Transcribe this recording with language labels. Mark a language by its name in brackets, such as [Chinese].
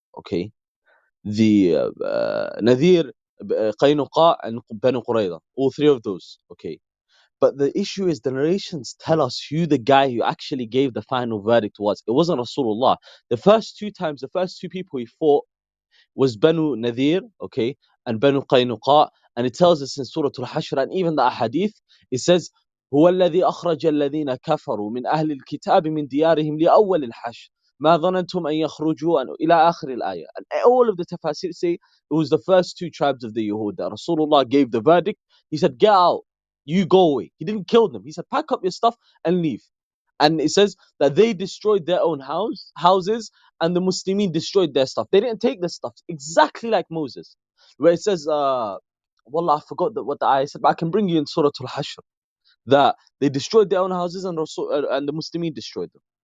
[English] Okay. The Nadir, Qaynuqa, and Banu Qurayza. All three of those. Okay. But the issue is the narrations tell us who the guy who actually gave the final verdict was. It wasn't Rasulullah. The first two people he fought was Banu Nadir, okay, and Banu Qaynuqa. And it tells us in Surah Al-Hashr and even the Ahadith, it says, [Arabic] هو الذي أخرج الذين كفروا من أهل الكتاب من ديارهم لأول الحشر ما ظننتم أن يخرجوا إلى آخر الآية. [English] And all of the tafasir say it was the first two tribes of the Yahud that Rasulullah gave the verdict. He said, get out, you go away. He didn't kill them. He said, pack up your stuff and leave. And it says that they destroyed their own houses and the Muslimin destroyed their stuff. They didn't take the stuff, exactly like Moses, where it says, Wallah, I forgot what the ayah said, but I can bring you in Surah Al-Hashr, that they destroyed their own houses and and the Muslimin destroyed them.